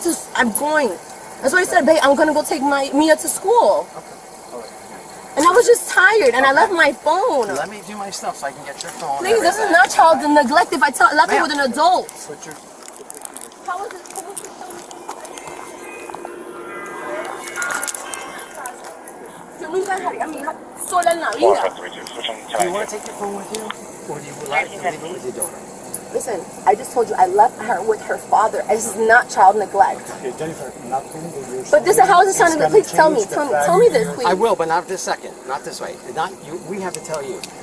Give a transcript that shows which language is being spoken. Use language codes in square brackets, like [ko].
[en] That's what I said, babe. I'm gonna go take Mia to school. And I was just tired, and I left my phone. Let me do my stuff so I can get your phone. Please, this is not child neglect if I left her with an adult. how is it supposed to tell me? [es] Yo nunca dejaría a mi hija sola en la vida. [en] Do you want to take your phone with you? Or do you like to leave it with your daughter? Listen, I just told you I left her with her father. This is not child neglect. Okay, Jennifer, nothing that you're But this is how is it trying to be? Please tell me this, please. I will, but not this second. Not this way. Not you. We have to tell you.